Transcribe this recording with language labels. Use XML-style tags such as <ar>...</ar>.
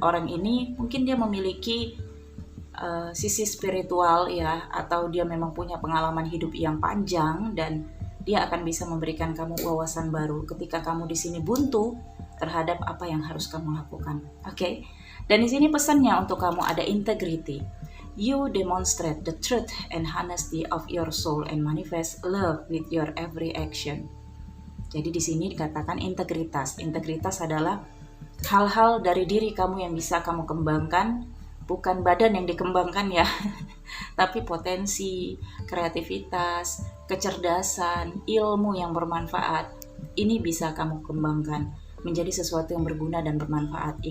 <id>Orang ini mungkin dia memiliki sisi spiritual, ya, atau dia memang punya pengalaman hidup yang panjang dan dia akan bisa memberikan kamu wawasan baru ketika kamu di sini buntu terhadap apa yang harus kamu lakukan. Oke? Dan di sini pesannya untuk kamu ada integrity.</id> <en>You demonstrate the truth and honesty of your soul and manifest love with your every action.</en> <id>Jadi di sini dikatakan integritas. Integritas adalah hal-hal dari diri kamu yang bisa kamu kembangkan, bukan badan yang dikembangkan, ya, tapi potensi, kreativitas, kecerdasan, ilmu yang bermanfaat. Ini bisa kamu kembangkan menjadi sesuatu yang berguna dan bermanfaat.</id>